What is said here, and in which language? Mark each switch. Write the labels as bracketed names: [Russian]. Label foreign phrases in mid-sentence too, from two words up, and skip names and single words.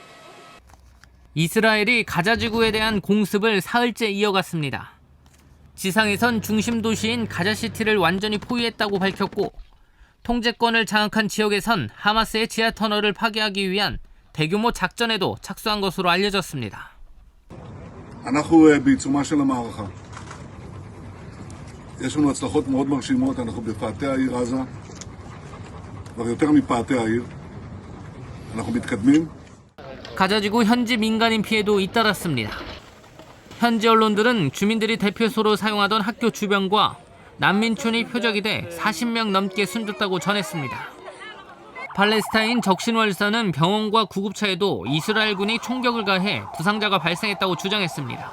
[Korean] 이스라엘이 가자 지구에 대한 공습을 사흘째 이어갔습니다. 지상에선 중심 도시인 가자시티를 완전히 포위했다고 밝혔고 통제권을 장악한 지역에선 하마스의 지하 터널을 파괴하기 위한 대규모 작전에도 착수한 것으로 알려졌습니다. [Hebrew] אנחנו בעיצומה של המערכה. יש לנו הצלחות מאוד מרשימות, אנחנו בפאתי העיר עזה, כבר יותר מפאתי העיר. אנחנו מתקדמים. [Korean] 가자지구 현지 민간인 피해도 잇따랐습니다. 현지 언론들은 주민들이 대표소로 사용하던 학교 주변과 난민촌이 표적이 돼 40명 넘게 숨졌다고 전했습니다. 팔레스타인 적신월사는 병원과 구급차에도 이스라엘군이 총격을 가해 부상자가 발생했다고 주장했습니다.